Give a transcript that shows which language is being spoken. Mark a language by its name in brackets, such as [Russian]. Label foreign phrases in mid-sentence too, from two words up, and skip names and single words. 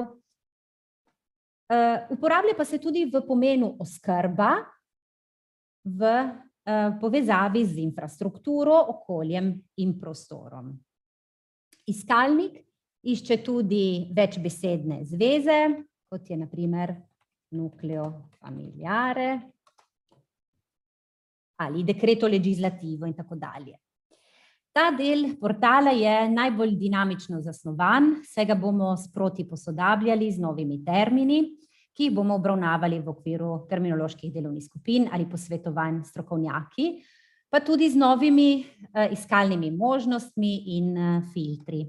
[Slovenian] Uporablja pa se tudi v pomenu oskrba v povezavi z infrastrukturo, okoljem in prostorom. Iskalnik išče tudi večbesedne zveze, kot je na primer [Italian] nucleo familiare [Slovenian] ali [Italian] decreto legislativo [Slovenian] in tako dalje. Ta del portala je najbolj dinamično zasnovan, saj ga bomo sproti posodabljali z novimi termini, ki jih bomo obravnavali v okviru terminoloških delovnih skupin ali posvetovanj s strokovnjaki, pa tudi z novimi iskalnimi možnostmi in filtri.